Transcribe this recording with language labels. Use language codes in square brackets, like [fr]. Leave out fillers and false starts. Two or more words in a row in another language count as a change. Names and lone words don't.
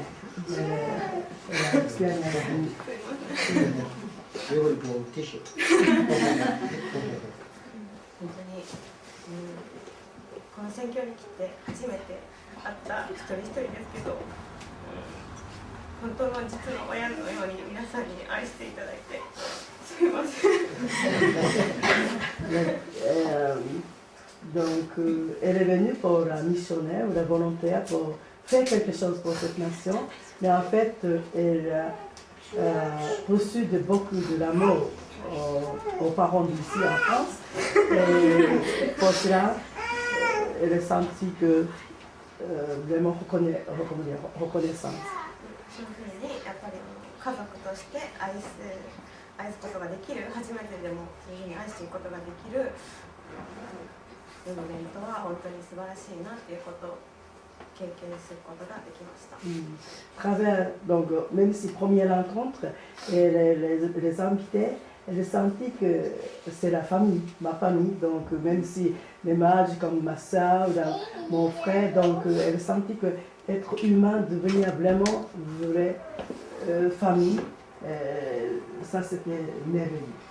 [fr] Elle a expérimenté. [en] We will bring tissue. [ja] 本当に、この選挙に来て初めて会った一人一人ですけど、本当の実の親のように皆さんに愛していただいてすみません。 [fr] Donc, elle est venue pour la missionnaire ou la volontaire pour faire quelque chose pour cette nation, mais en fait, elle a reçu beaucoup de l'amour aux parents d'ici en France. Et pour cela, elle a senti que vraiment reconnaissance. [ja] そういうふうにやっぱり家族として愛すことができる初めてでもそういうふうに愛していくことができるムーブメントは本当に素晴らしいなっていうことを経験することができました。 [fr] Travers, donc, même si première rencontre, et les invités, elle a senti que c'est la famille, ma famille. Donc, même si les mages comme ma soeur ou mon frère, donc, elle a senti que être humain, devenir vraiment une vraie famille, ça c'était merveilleux.